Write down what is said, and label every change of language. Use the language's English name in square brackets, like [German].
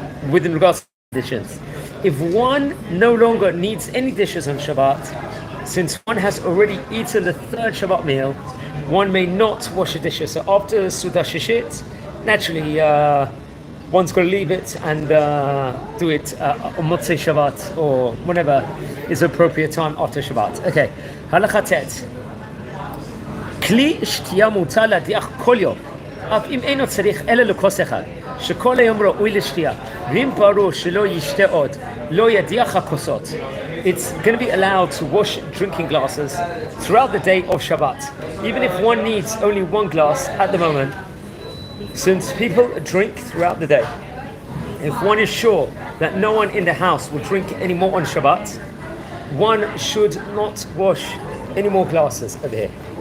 [English] With regards to dishes, if one no longer needs any dishes on Shabbat, since one has already eaten the third Shabbat meal, one may not wash the dishes. So after Suda Shishit, naturally one's going to leave it and do it on Motzei Shabbat or whenever is appropriate time after Shabbat. Okay, halacha tet. [Hebrew] כלי שתייה מותר להדיח כל יום, אף אם אינו צריך אלא לכוס אחד, שכל היום ראוי לשתייה, ואם ברור שלא ישתה עוד, לא ידיח הכוסות. [English] It's going to be allowed to wash drinking glasses throughout the day of Shabbat, even if one needs only one glass at the moment, since people drink throughout the day. If one is sure that no one in the house will drink any more on Shabbat, one should not wash any more glasses over here.